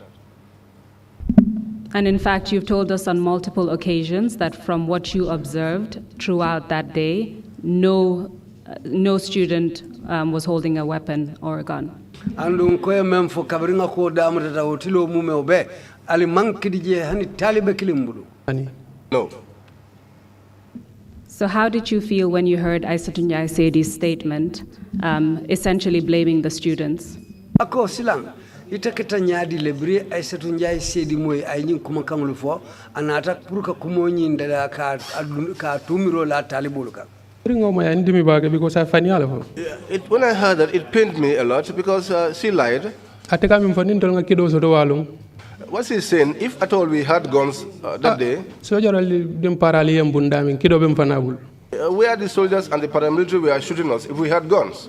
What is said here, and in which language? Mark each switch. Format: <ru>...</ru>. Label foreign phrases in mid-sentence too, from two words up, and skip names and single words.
<en>And in fact, you've told us on multiple occasions that from what you observed throughout that day, no student was holding a weapon or a gun. No. So how did you feel when you heard Aisha Tunjai Saidi's statement, essentially blaming the students?</en> <man>Itaketa nyadi lebri Aisha Tunjai Saidi moy ay ñing kuma kamlu fo anata pour ka kumo ñinde ka tumiro la talibul ka.</man> <en>When I heard that, it pained me a lot because she lied. What's he saying? If at all we had guns that day, where the soldiers and the paramilitary were shooting us if we had guns?</en>